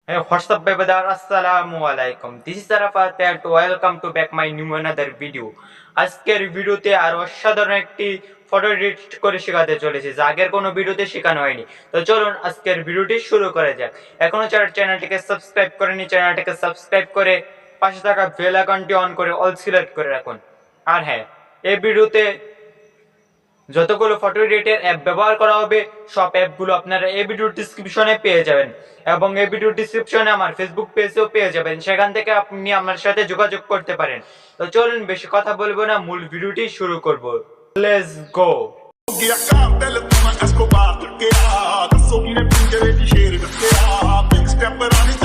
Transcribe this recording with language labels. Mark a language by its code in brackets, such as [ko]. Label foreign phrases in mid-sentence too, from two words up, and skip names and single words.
[en] Hey, what's up, brother? [ar] السلام عليكم. [en] This is Arafat and welcome to back my new another video. [bn] আজকের ভিডিওতে আর অসাধারণ একটি ফটো এডিট করে শেখাতে চলেছি, যা আগের কোনো ভিডিওতে শেখানো হয়নি। তো চলুন আজকের ভিডিওটি শুরু করা যাক। এখনো যারা চ্যানেলটিকে সাবস্ক্রাইব করেনি, চ্যানেলটিকে সাবস্ক্রাইব করে পাশে থাকা বেল আইকনটি অন করে [en] all select [bn] করে রাখুন। আর হ্যাঁ, এই ভিডিওতে যতগুলো ফটো এডিটের অ্যাপ ব্যবহার করা হবে সব অ্যাপগুলো আপনারা এই ভিডিওর ডেসক্রিপশনে পেয়ে যাবেন, এবং এই ভিডিওর ডেসক্রিপশনে আমার ফেসবুক পেজেও পেয়ে যাবেন। সেখান থেকে আপনি আমার সাথে যোগাযোগ করতে পারেন। তো চলুন বেশি কথা বলবো না, মূল ভিডিওটি শুরু করব। [en] let's go. [pt] Escobar, que a, sou que nem pinga de cheiro, que a, [en] big step